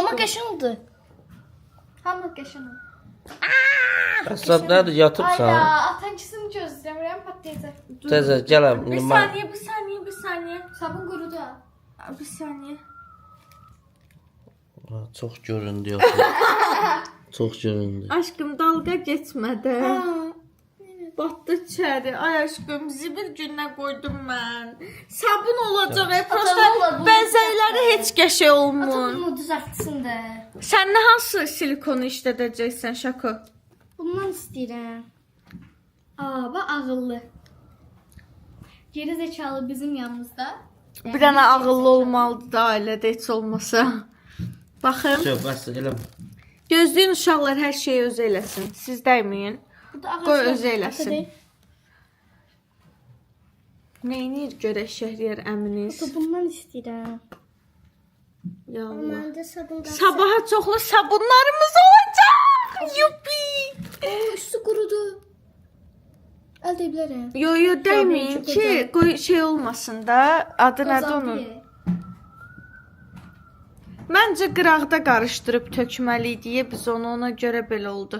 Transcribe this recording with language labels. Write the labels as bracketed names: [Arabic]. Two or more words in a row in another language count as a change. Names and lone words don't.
[Azerbaijani] Amma qəşəng oldu. Hamı qəşəng oldu. Əsəb nədir, Ay yatıbsan? ya, atancısını gözləyirəm, patlayacaq. Təzə, gələm. [Turkish] Bir saniye. [Azerbaijani] Sabun qurudu ha. [Turkish] Bir saniye. [Azerbaijani] Ha, çox göründü yox. Çox göründü. [Turkish] Aşkım dalga geçmedi. Battı içeri. Ay aşkım zibil gününe koydum ben. Sabun olacak. Prosta benzerleri [Azerbaijani] heç qəşəng olmur. Bunu düzəltsin də. Sen ne hansı silikonu işlədəcəksən Şako? Bundan istəyirəm. Aa, bax ağıllı. [Turkish] Geri zekalı bizim yanımızda. [Azerbaijani] Bir dənə ağıllı olmalıdır da ailədə heç olmasa. Baxın. Yox, bəs elə Gözləyin uşaqlar hər şeyi öz eləsin. Siz dəyməyin. Bu da ağac. Qoy öz eləsin. Neynir görək Şəhriyar əminiz? Bundan istəyirəm. Ya Allah. [Turkish] Ben de sabun kalsın. [Azerbaijani] Sabaha çoxlu sabunlarımız olacaq. Yuppi. Oo, üstü qurudu. Əldə bilərəm. Yo dəyməyin [Turkish] çok ki, acayip. [Azerbaijani] qoy şey olmasın da. Adı nədir onun? Məncə qıraqda qarışdırıb tökməli deyə biz onu ona görə belə oldu.